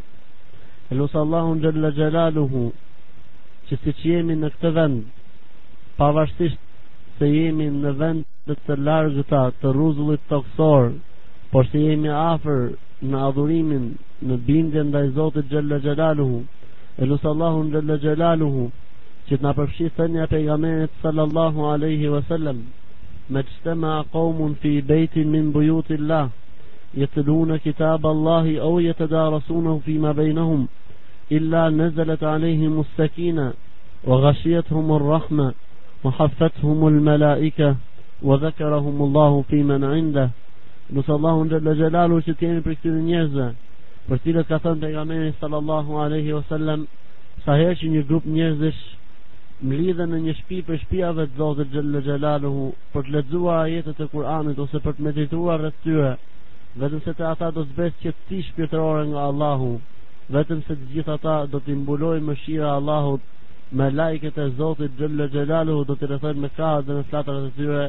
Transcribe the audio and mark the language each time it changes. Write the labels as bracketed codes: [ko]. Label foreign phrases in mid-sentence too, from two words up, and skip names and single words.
[sq] Lutem Allahun [ar] جل جلاله [sq] që siç jemi në këtë vend, pavarësisht se jemi në vend të largëta të rruzullit toksor, por se jemi afër në adhurimin, në bindje ndaj Zotit xhalla xhelaluhu. Lutem Allahun [ar] جل جلاله [sq] që të na përfshijë thënia e pejgamberit [ar] صلى الله عليه وسلم: "ما اجتمع قوم في بيت من بيوت الله يتلون كتاب الله أو يتدارسونه فيما بينهم إلا نزلت عليهم السكينة وغشيتهم الرحمة وحفتهم الملائكة وذكرهم الله فيمن عنده." [sq] Lutem Allahun [ar] جل جلاله [sq] që të jemi për këtyre njerëzve, për cilët ka thënë pejgamberi [ar] صلى الله عليه وسلم: [sq] sa herë që një grup njerëzish mlidhen në një shtëpi për shtëpiave të Zotit [ar] جل جلاله [sq] për të lexuar ajetet e Kur'anit ose për të medituar rreth tyre, vetëm se të ata do të zbresë qetësi shpirtërore nga Allahu, vetëm se të gjithë ata do t'i mbulojë mëshira e Allahut, me lajket e Zotit xhalla xhelaluhu do t'i rrethojnë me krahët dhe me flatrat e tyre.